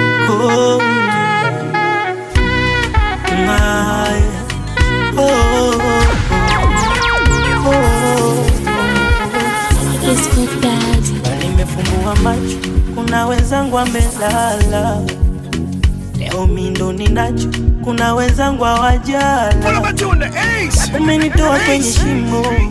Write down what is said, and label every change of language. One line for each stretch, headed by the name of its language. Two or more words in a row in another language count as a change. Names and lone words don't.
English: Oh, my. Oh, oh, oh, oh. It's good, Dad.
Swahili: Nimefumbua macho, kuna wenzangu wamelala. Leo mi ndo ninacho, kuna wenzangu hawajala.
English: Pull up a tune, the ace.
Swahili: Umenitoa kwenye Ace. shimo.